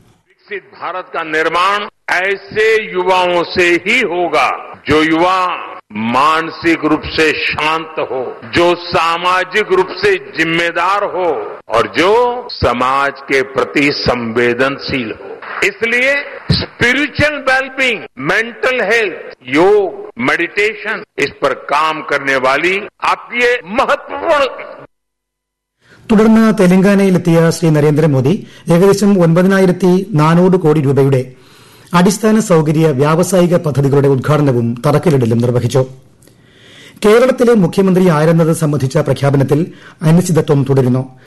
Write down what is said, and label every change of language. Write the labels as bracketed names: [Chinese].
[Hindi] വികസിത ഭാരത് കാ നിർമ്മാണ് ഐസേ യുവാവോ say he Hoga ജോ യുവാ മാനസിക രൂപ സേ ശാന്ത ഹോ ജോ സാമാജിക രൂപ സേ ജിമ്മേദാർ ഹോ ഓർ ജോ സമാജ് കേ പ്രതി സംവേദൻശീൽ ഹോ. इसलिए स्पिरिचुअल वेलबींग, मेंटल हेल्थ, योग, मेडिटेशन, इस पर काम करने वाली आपकी महत्वपूर्ण. [Malayalam] തുടർന്ന് തെലങ്കാനയിലെത്തിയ ശ്രീ നരേന്ദ്രമോദി ഏകദേശം 9,400 കോടി രൂപയുടെ അടിസ്ഥാന സൌകര്യ വ്യാവസായിക പദ്ധതികളുടെ ഉദ്ഘാടനവും തറക്കല്ലിടലും നിർവഹിച്ചു. കേരളത്തിലെ മുഖ്യമന്ത്രി ആരെന്നത് സംബന്ധിച്ച പ്രഖ്യാപനത്തിൽ അനിശ്ചിതത്വം തുടരുന്നു.